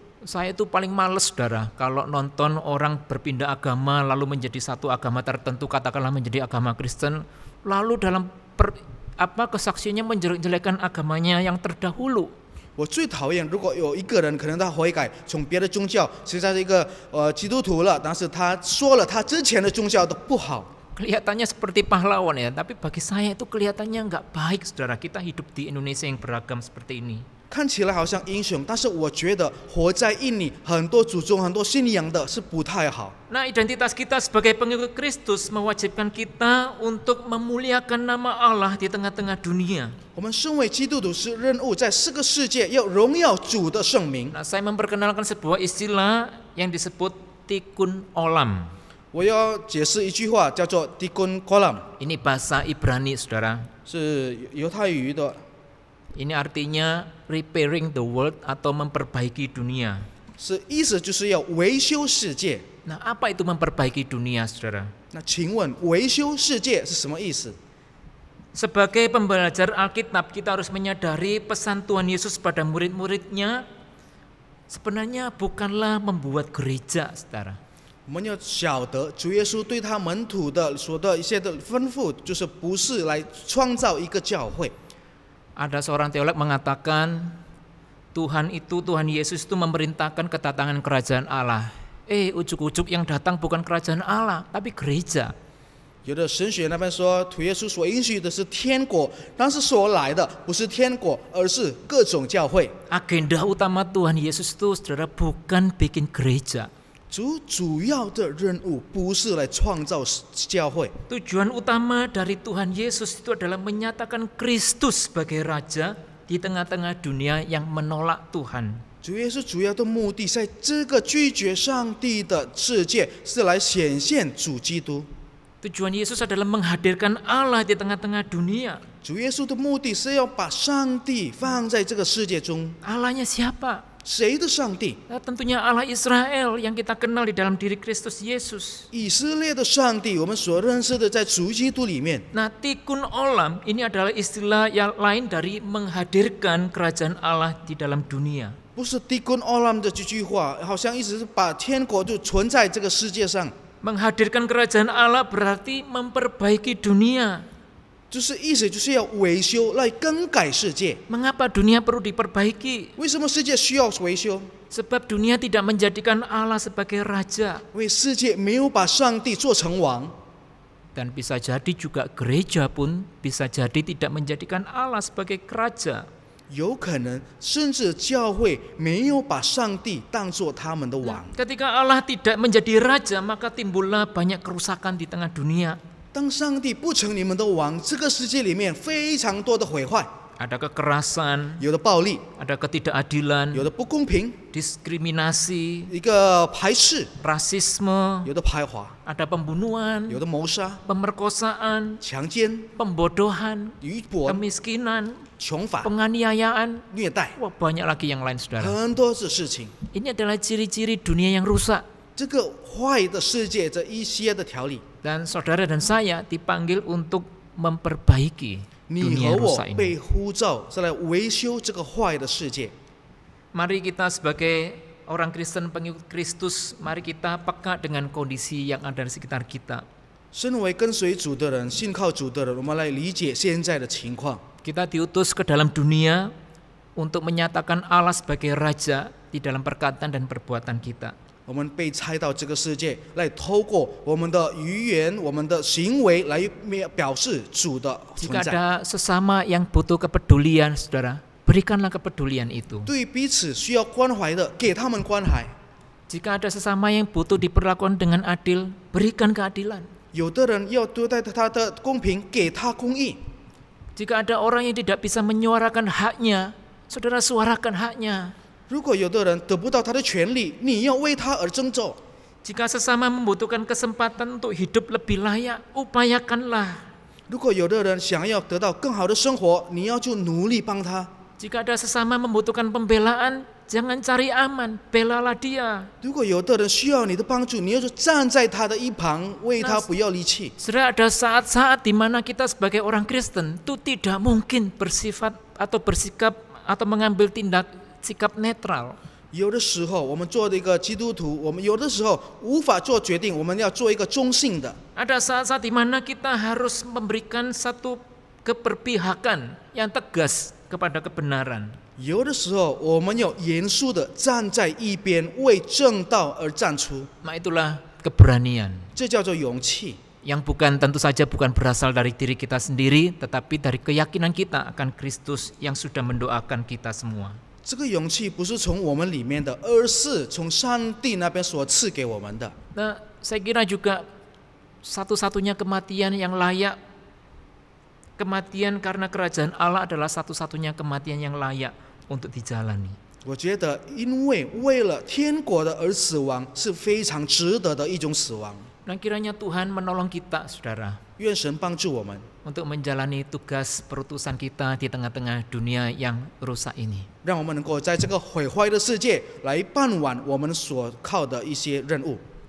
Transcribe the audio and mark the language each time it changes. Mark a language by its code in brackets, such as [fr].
[id] Saya itu paling males, saudara, kalau nonton orang berpindah agama lalu menjadi satu agama tertentu, katakanlah menjadi agama Kristen, lalu dalam kesaksiannya menjelek-jelekan agamanya yang terdahulu. [zh] 我最讨厌，如果有一个人可能他悔改，从别的宗教，现在是一个基督徒了，但是他说了他之前的宗教的不好。 [id] Kelihatannya seperti pahlawan ya, tapi bagi saya itu kelihatannya nggak baik, saudara. Kita hidup di Indonesia yang beragam seperti ini. [zh] 看起来好像英雄，但是我觉得活在印尼很多祖宗、很多信仰的是不太好。 [id] Nah, identitas kita sebagai pengikut Kristus mewajibkan kita untuk memuliakan nama Allah di tengah-tengah dunia. [zh] 我们身为基督徒是任务，在这个世界要荣耀主的圣名。 [id] Nah, saya memperkenalkan sebuah istilah yang disebut tikun olam. [zh] 我要解释一句话，叫做 “tikun kolam”， [id] Ini bahasa Ibrani, saudara. [zh] 是犹太语的。 [id] Ini artinya [en] repairing the world [id] atau memperbaiki dunia. [zh] 是意思就是要维修世界。 [id] Nah, apa itu memperbaiki dunia, saudara? [zh] 那请问维修世界是什么意思？ [id] Sebagai pembelajar Alkitab, kita harus menyadari pesan Tuhan Yesus pada murid-muridnya sebenarnya bukanlah membuat gereja, saudara. [zh] 我们要晓得主耶稣对他门徒的所的一些的吩咐，就是不是来创造一个教会。 [id] Ada seorang teolog mengatakan Tuhan Yesus itu memerintahkan kedatangan kerajaan Allah. Ujuk-ujuk yang datang bukan kerajaan Allah, tapi gereja. [zh] 有的神学那边说，主耶稣所允许的是天国，但是所来的不是天国，而是各种教会。 [id] Agenda utama Tuhan Yesus itu, saudara, bukan bikin gereja. [zh] 主要的任务不是来创造教会。 [id] Tujuan utama dari Tuhan Yesus itu adalah menyatakan Kristus sebagai Raja di tengah-tengah dunia yang menolak Tuhan. [zh] 主耶稣主要的目的，在这个拒绝上帝的世界，是来显现主基督。 [id] Tujuan Yesus adalah menghadirkan Allah di tengah-tengah dunia. [zh] 主耶稣的目的是要把上帝放在这个世界中。 [id] Allahnya siapa? [zh] 谁的上帝？ [id] Tentunya Allah Israel yang kita kenal di dalam diri Kristus Yesus. [zh] 以色列的上帝，我们所认识的，在主基督里面。 [id] Nah, tikkun olam ini adalah istilah yang lain dari menghadirkan kerajaan Allah di dalam dunia. [zh] 不是 tikkun olam 的这句话，好像意思是把天国就存在这个世界上。 [id] Menghadirkan kerajaan Allah berarti memperbaiki dunia. [zh] 就是意思就是要维修，来更改世界。 [id] Mengapa dunia perlu diperbaiki? [zh] 为什么世界需要维修？ [id] Sebab dunia tidak menjadikan Allah sebagai raja. [zh] 因为世界没有把上帝做成王。 [id] Dan bisa jadi juga gereja pun bisa jadi tidak menjadikan Allah sebagai raja. [zh] 有可能甚至教会没有把上帝当作他们的王。 [id] Ketika Allah tidak menjadi raja, maka timbullah banyak kerusakan di tengah dunia. [zh] 当上帝不成你们的王，这个世界里面非常多的毁坏， [id] Ada kekerasan, [zh] 有的暴力， [id] ada ketidakadilan, [zh] 有的不公平， [id] diskriminasi, [zh] 一个排斥， [id] rasisme, [zh] 有的排华， [id] ada pembunuhan, [zh] 有的谋杀、 [id] pemerkosaan, [zh] 强奸、 [id] pembodohan, [zh] 愚笨、 [id] kemiskinan, [zh] 穷法、 [id] penganiayaan. [zh] 虐待， [id] Wah, banyak lagi yang lain, saudara. [zh] 很多的事情。 [id] Ini adalah ciri-ciri dunia yang rusak. [zh] 这个坏的世界这一些的条例， [id] Dan saudara dan saya dipanggil untuk memperbaiki [zh] 你 [id] dunia [zh] 和 [id] yang [zh] 我 [id] rusak ini. [zh] 被呼召是来维修这个坏的世界。 [id] Mari kita sebagai orang Kristen pengikut Kristus, mari kita peka dengan kondisi yang ada di sekitar kita. [zh] 身为跟随主的人、信靠主的人，我们来理解现在的情况。 [id] Kita diutus ke dalam dunia untuk menyatakan Allah sebagai raja di dalam perkataan dan perbuatan kita. [zh] 我们被差到这个世界，来透过我们的语言、我们的行为来表示主的存 [id] Jika [zh] 在。 [id] ada sesama yang butuh kepedulian, saudara, berikanlah kepedulian itu. [zh] 对彼此需要关怀的，给他们关怀。 [id] Jika ada sesama yang butuh diperlakukan dengan adil, berikan keadilan. [zh] 有的人要对待他的公平，给他公义。 [id] Jika ada orang yang tidak bisa menyuarakan haknya, saudara suarakan haknya. [zh] 如果有的人得不到他的权利，你要为他而争斗。 [id] Jika sesama membutuhkan kesempatan untuk hidup lebih layak, upayakanlah. [zh] 如果有的人想要得到更好的生活，你要就努力帮他。 [id] Jika ada sesama membutuhkan pembelaan, jangan cari aman, belalah dia. [zh] 如果有的人需要你的帮助，你要就站在他的一旁，为他不要离弃。 [id] Saudara, ada saat-saat di mana kita sebagai orang Kristen itu tidak mungkin bersifat atau bersikap atau mengambil sikap netral. [zh] 有的时候，我们做的一个基督徒，我们有的时候无法做决定，我们要做一个中性的。 [id] Ada saat-saat di mana kita harus memberikan satu keberpihakan yang tegas kepada kebenaran. [zh] 有的时候，我们要严肃的站在一边，为正道而站出， [id] Nah, itulah keberanian. [zh] 这叫做勇气。 [id] Yang tentu saja bukan berasal dari diri kita sendiri, tetapi dari keyakinan kita akan Kristus yang sudah mendoakan kita semua. [zh] 这个勇气不是从我们里面的，而是从上帝那边所赐给我们的。 [id] Nah, saya kira juga satu-satunya kematian yang layak, kematian karena kerajaan Allah adalah satu-satunya kematian yang layak untuk dijalani. [zh] 我觉得，因为为了天国的而死亡是非常值得的一种死亡。 [id] Nah, kiranya Tuhan menolong kita, saudara, [zh] 愿神帮助我们， [id] untuk menjalani tugas perutusan kita di tengah-tengah dunia yang rusak ini. [zh] 让我们能够在这个毁坏的世界来办完我们所靠的一些任务。